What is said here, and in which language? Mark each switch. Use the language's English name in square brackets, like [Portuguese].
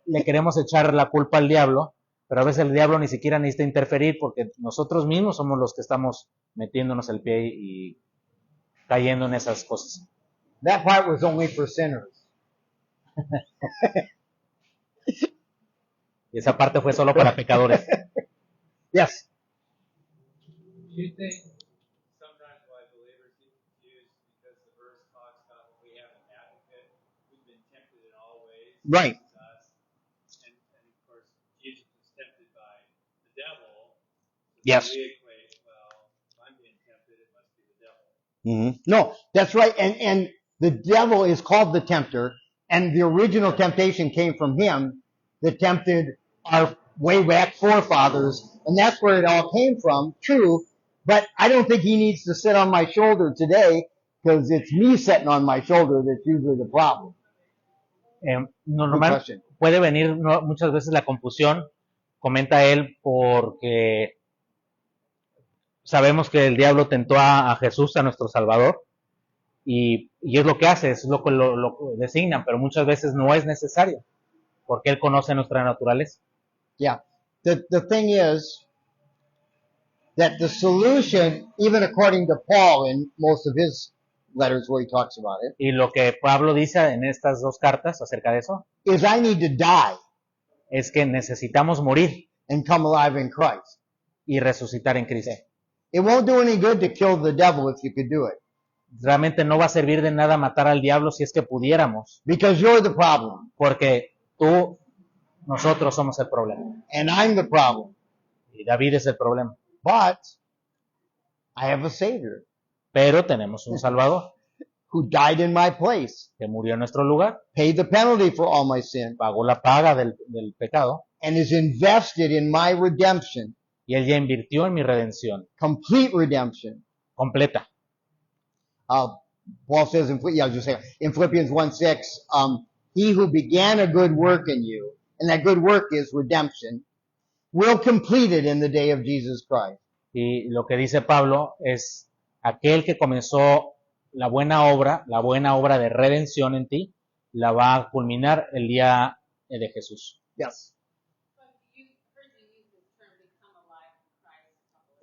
[Spanish] le queremos echar la culpa al diablo, pero a veces el diablo ni siquiera necesita interferir porque nosotros mismos somos los que estamos metiéndonos el pie y cayendo en esas cosas. [English] That part was only for sinners. [Spanish] Y esa parte fue solo para pecadores. [English] Yes. Do you think sometimes why believers get confused because the verse talks about when we have an advocate who's been tempted in all ways? Right. as us, and of course, Jesus was tempted by the devil. So Yes. We equate, well, if I'm being tempted, it must be the devil. No, that's right. And the devil is called the tempter, and the original temptation came from him that tempted our way back forefathers, and that's where it all came from, true. But I don't think he needs to sit on my shoulder today, because it's me sitting on my shoulder that's usually the problem. Good [Spanish] Normal, [English] question. [Spanish] puede venir muchas veces la confusión, comenta él, porque sabemos que el diablo tentó a Jesús, a nuestro Salvador, y es lo que hace, es lo que lo designan, pero muchas veces no es necesario, porque él conoce nuestra naturaleza. [English] Yeah. The thing is that the solution, even according to Paul in most of his letters where he talks about it, [Spanish] Y lo que Pablo dice en estas dos cartas acerca de eso, [English] is I need to die [Spanish] es que necesitamos morir [English] and come alive in Christ. [Spanish] y resucitar en Cristo. [English] It won't do any good to kill the devil if you could do it, [Spanish] Realmente no va a servir de nada matar al diablo si es que pudiéramos, [English] because you're the problem [Spanish] porque nosotros somos el problema. [English] and I'm the problem. [Spanish] Y David es el problema. [English] But I have a Savior [Spanish] Pero tenemos un Salvador [English] who died in my place, [Spanish] que murió en nuestro lugar, [English] paid the penalty for all my sin, [Spanish] pagó la paga del pecado, [English] and is invested in my redemption, [Spanish] y él ya invirtió en mi redención [English] complete redemption. [Spanish] completa. [English] Paul says in Philippians 1:6, he who began a good work in you, and that good work is redemption, will complete it in the day of Jesus Christ. [Spanish] Y lo que dice Pablo es, aquel que comenzó la buena obra de redención en ti, la va a culminar el día de Jesús. [English] Yes. But you heard you use this term become alive in Christ a couple of